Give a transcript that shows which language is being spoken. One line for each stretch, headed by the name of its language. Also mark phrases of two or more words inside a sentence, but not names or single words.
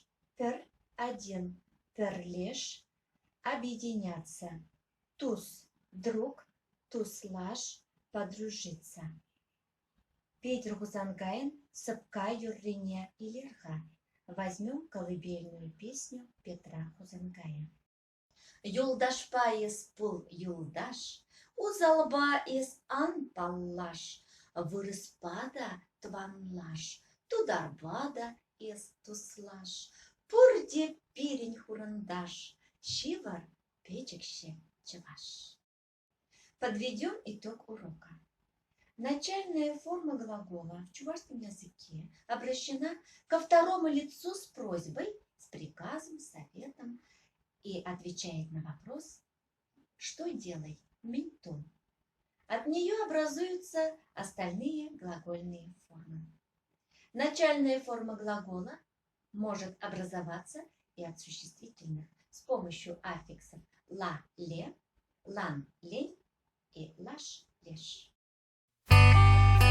Russian: Пер – один, перлеш – объединяться. Туз – друг, туслаш – подружиться.
Chuvash: Петр Хузангайн «Сыпка юррине илерха».
Russian: Возьмем колыбельную песню Петра Хузангая.
Chuvash: Юлдашпа ес пул юлдаш, узалба ес ан паллаш, вырыспада тванлаш, тударбада ес туслаш, пурде пирень хурандаш, шивар печекще чеваш.
Russian: Подведем итог урока. Начальная форма глагола в чувашском языке обращена ко второму лицу с просьбой, с приказом, советом и отвечает на вопрос «что делай?»
Chuvash: менту.
Russian: От нее образуются остальные глагольные формы. Начальная форма глагола может образоваться и от существительных с помощью аффиксов ла-ле, лан-лень и лаш-леш.